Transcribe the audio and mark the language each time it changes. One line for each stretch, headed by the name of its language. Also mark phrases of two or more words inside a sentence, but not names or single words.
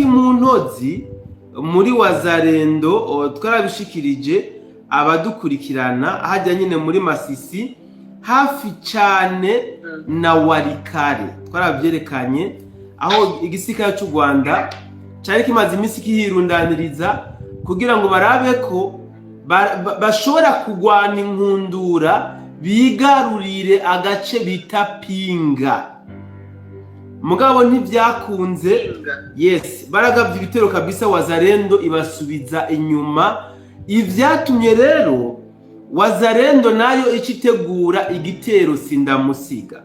Rundi: mu ntozi muri Wazarendo twarabishikirije abadukurikirana hajya nyine muri Masisi hafi cyane na Warikare twarabyerekanye aho igisirikare cy'u Rwanda cyari kimaze iminsi kihirundaniriza kugira ngo barabe ko bashobora kugwana inkundura bigarurire agace bita Pinga mugabo ntibyakunze baragabye ibitero kabisa Wazarendo ibasubiza inyuma ivyatumye rero Wazarendo nayo ikitegura igitero sindamusiga